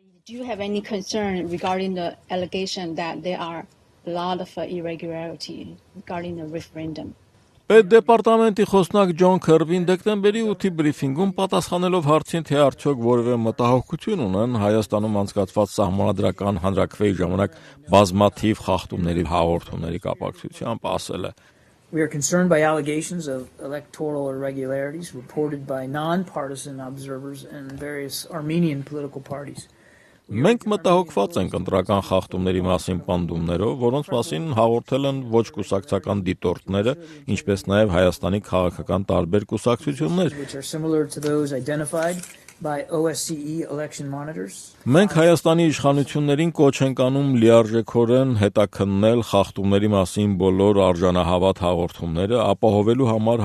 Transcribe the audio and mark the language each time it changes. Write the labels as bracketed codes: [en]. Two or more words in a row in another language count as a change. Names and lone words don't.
[en] Do you have any concern regarding the allegation that there are a lot of irregularity regarding the referendum? [hy] Պետդեպարտամենտի խոսնակ Ջոն Քըրբին դեկտեմբերի 8-ի բրիֆինգում պատասխանելով հարցին, թե արդյոք որևէ մտահոգություն ունեն Հայաստանում անցկացված սահմանադրական հանրաքվեի ժամանակ բազմաթիվ խախտումների հաղորդումների կապակցությամբ ասել է. [en] We are concerned by allegations of electoral irregularities reported by non-partisan observers and various Armenian political parties. [hy] Մենք մտահոգված ենք ընտրական խախտումների մասին պնդումներով, որոնց մասին հաղորդել են ոչ կուսակցական դիտորդները, ինչպես նաև Հայաստանի քաղաքական տարբեր կուսակցություններ։ Մենք Հայաստանի իշխանություններին կոչ ենք անում լիարժեքորեն հետաքննել խախտումների մասին բոլոր արժանահավատ հաղորդումները, ապահովելու համար